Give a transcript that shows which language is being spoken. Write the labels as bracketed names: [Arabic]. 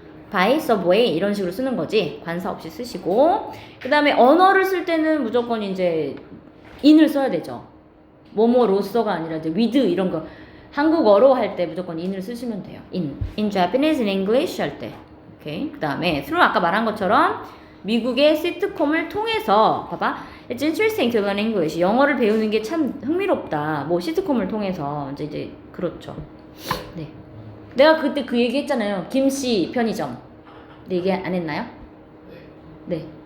[Korean] by subway 이런 식으로 쓰는 거지 관사 없이 쓰시고 그 다음에 언어를 쓸 때는 무조건 이제 in을 써야 되죠. 뭐뭐로서가 아니라 이제 with 이런 거 한국어로 할 때 무조건 in을 쓰시면 돼요. in Japanese, in English 할 때 오케이. 그 다음에 through 아까 말한 것처럼 미국의 시트콤을 통해서 봐봐 [English] It's interesting to learn English [Korean] 영어를 배우는 게 참 흥미롭다. 뭐 시트콤을 통해서 이제 그렇죠. 네. 내가 그때 그 얘기 했잖아요. 김씨 편의점. 네, 얘기 안 했나요? 네.